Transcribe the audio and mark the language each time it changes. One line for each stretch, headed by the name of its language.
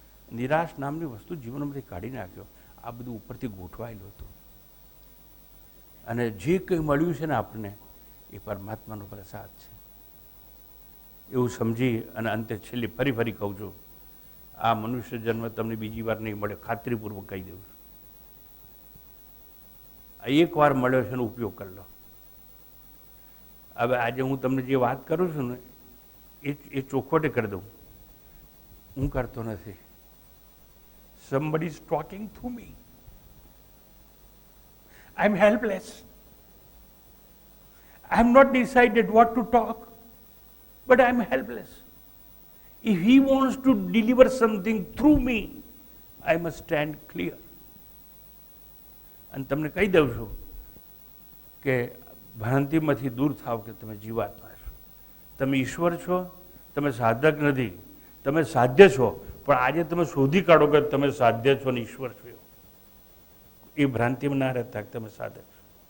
Gujarati: નિરાશ નામની વસ્તુ જીવનમાંથી કાઢી નાખ્યો. આ બધું ઉપરથી ગોઠવાયેલું હતું અને જે કંઈ મળ્યું છે ને આપણને એ પરમાત્માનો પ્રસાદ છે એવું સમજી અને અંતે છેલ્લી ફરી કહું છું, આ મનુષ્ય જન્મ તમને બીજી વાર નહીં મળે, ખાતરીપૂર્વક કહી દઉં છું. આ એક વાર મળ્યો છે એનો ઉપયોગ કરી લો. હવે આજે હું તમને જે વાત કરું છું ને એ ચોખવટે કરી દઉં, હું કરતો નથી.
English: Somebody is talking to me. I'm helpless. I'm not decided what to talk, but I'm helpless. If he wants to deliver something through me, I must stand clear.
Gujarati: અને તમને કહી દઉં છું કે ભ્રાંતિમાંથી દૂર થાવ કે તમે જીવાત્મા છો, તમે ઈશ્વર છો, તમે સાધક નથી, તમે સાધ્ય છો. પણ આજે તમે શોધી કાઢો કે તમે સાધ્ય છો ને ઈશ્વર છો, એ ભ્રાંતિમાં ના રહેતા કે તમે સાધક છો.